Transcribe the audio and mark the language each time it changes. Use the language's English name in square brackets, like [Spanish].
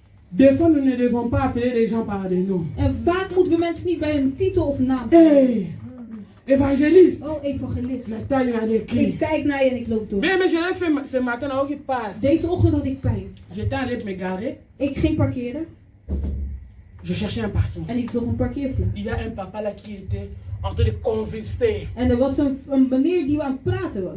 [French] Des fois, nous ne devons pas appeler les gens par des noms. [Dutch] En vaak moeten we mensen niet bij hun titel of naam [French] Hey, évangéliste. [Dutch] Oh, evangelist. [French] Maintenant, il y a des [Dutch] Ik [French] cris. [Dutch] kijk naar je en ik loop door. [French] Mais je l'ai fait ce matin, là, qui passe. [Dutch] Deze ochtend had ik pijn. [French] J'étais allé me garer. [Dutch] Ik ging parkeren [French] Je cherchais un parking. [Dutch] en ik zocht een parkeerplaats. [French] Il y a un papa là qui était en train de converser. [Dutch] En er was een meneer die aan het praten was.